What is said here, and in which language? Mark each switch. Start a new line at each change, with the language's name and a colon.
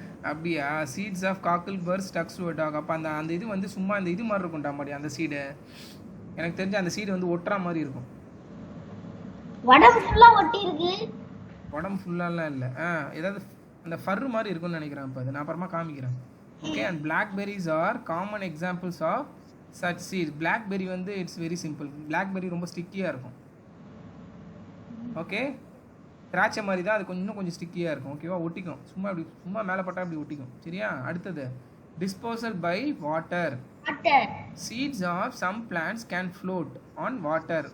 Tamil: அப்படியா?
English: Seeds of cockle burrs stucks to a dog.
Tamil: அப்ப அந்த இது வந்து சும்மா இந்த இது மாதிரி இருக்கும்டா மாடி அந்த சீடு. எனக்கு தெரிஞ்ச அந்த சீடு வந்து ஒட்டுற மாதிரி இருக்கும். உடம்பு ஃபுல்லா ஒட்டி இருக்கு. உடம்பு ஃபுல்லாலாம் இல்லை, ஏதாவது அந்த ஃபர் மாதிரி இருக்கும்னு நினைக்கிறேன். இப்போ அது நான் அப்புறமா காமிக்கிறேன்.
English: Okay, and blackberries are common examples of such seeds.
Tamil: blackberry வந்து
English: It's very simple.
Tamil: blackberry ரொம்ப ஸ்டிக்கியாக இருக்கும். ஓகே, திராட்சை மாதிரி தான், அது இன்னும் ஸ்டிக்கியாக இருக்கும். ஓகேவா? ஒட்டிக்கும். சும்மா மேலே பட்டா அப்படி ஒட்டிக்கும். சரியா? அடுத்தது
English: Disposal by water. Seeds of some plants can float on water.